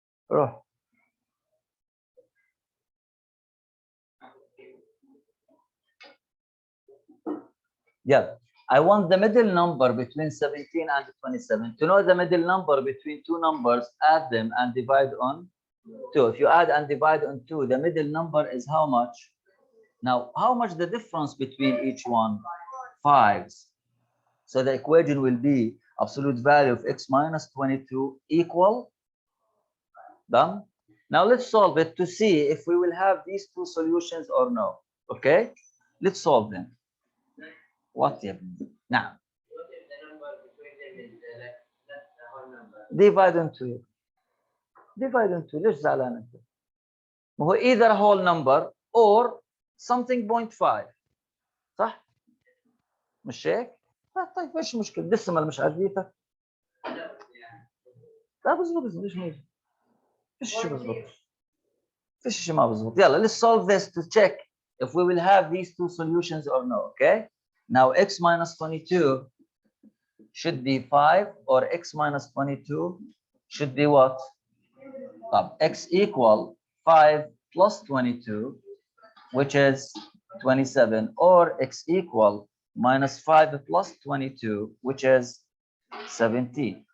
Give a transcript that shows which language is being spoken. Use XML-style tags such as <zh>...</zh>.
<en>روح yeah I want the middle number between 17 and 27. To know the middle number between two numbers, add them and divide on 2. If you add and divide on 2, the middle number is how much? Now, how much the difference between each one? 5s. So the equation will be absolute value of x minus 22 equal. Done. Now let's solve it to see if we will have these two solutions or no. Okay? Let's solve them.</en> <ar>What يا ابني؟ نعم. Divide on 2. Divide on 2. ليش زعلان انت؟ ما هو</ar> <en>either whole number or something 0.5</en> <ar>صح؟ مش هيك؟ طيب ايش المشكلة؟ ديسمال مش عارفيتك؟ لا بزبط ليش ما يزبط؟ فيش شيء بزبط. فيش شيء ما بزبط.</ar> <en>يلا let's solve this to check if we will have these two solutions or no. Okay? Now x minus 22 should be 5 or x minus 22 should be what? X equal 5 plus 22 which is 27 or x equal minus 5 plus 22 which is 17.</en>